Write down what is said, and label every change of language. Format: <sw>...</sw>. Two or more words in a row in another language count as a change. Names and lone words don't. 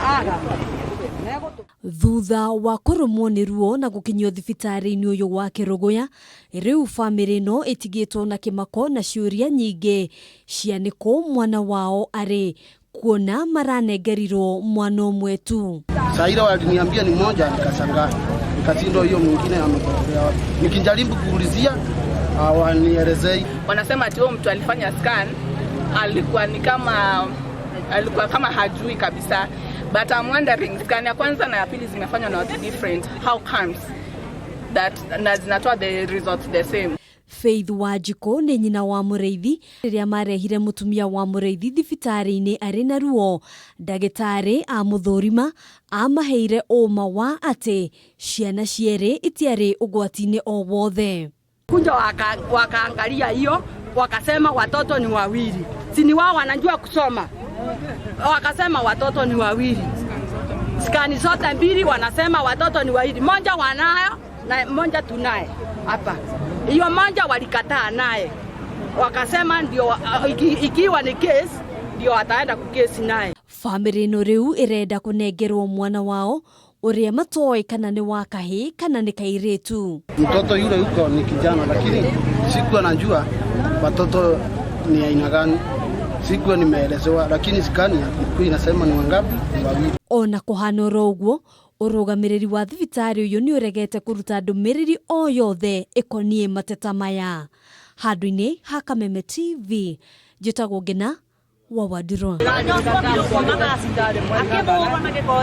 <ki>Thutha wa kũrũmwo nĩ ruo na gũkinyio thibitari-ini ũyũ wa Kerugoya, rĩu bamĩrĩ ĩno ĩtigĩtwo na kĩmako na ciũria nyingĩ cia nĩkũ mwana wao arĩ, kuona maranengerirwo mwana ũmwe tu.</ki> <sw>Saira waliniambia ni moja, nikashangaa, nikashindwa hiyo mwingine amepotea wapi. Nikijaribu kuulizia hawanielezei. Wanasema ati mtu alifanya scan alikuwa kama hajui kabisa.</sw> <en>But I'm wondering,</en> <sw>scan ya kwanza na ya pili zimefanywa na watu different. How comes that na zinatoa the results the same?</sw> <ki>Faith Wajiko nĩ nyina wa Mureithi. Rĩrĩa marehire mũtumia wa Mureithi thibitari-ini arĩ na ruo, ndagĩtarĩ a mũthũrima amaheire ũma wa atĩ ciana cierĩ itiarĩ ũgwati-inĩ o wothe.</ki> <sw>Kunja wakaangalia hiyo, wakasema watoto ni wawili. Sini wao wanajua kusoma. Wakasema watoto ni wawili. Skani zote mbili wanasema watoto ni wawili. Mmoja wanayo na mmoja tunaye hapa. Hiyo mmoja walikataa naye. Wakasema ndio ikiwa ni case ndio ataenda kukesi naye.</sw> <ki>Family ĩno rĩu ĩrenda kũnengerwo mwana wao ũrĩa matoĩ kana nĩ wa kahĩĩ kana nĩ kairĩtu.</ki> <sw>Mtoto yule yuko ni kijana, lakini sikuwa najua watoto ni aina gani. Sikuwa nimeelezewa, lakini skani ilikuwa inasema ni wangapi, ni wawili.</sw> <ki>Ona kũhana ũguo, ũrũgamĩrĩri wa thibitari ũyũ nĩ ũregete kũruta ndũmĩrĩri o yothe ĩkoniĩ mateta maya. Handũ-inĩ ha Kameme TV, njĩtagwo Ngina wa Wadiro.</ki>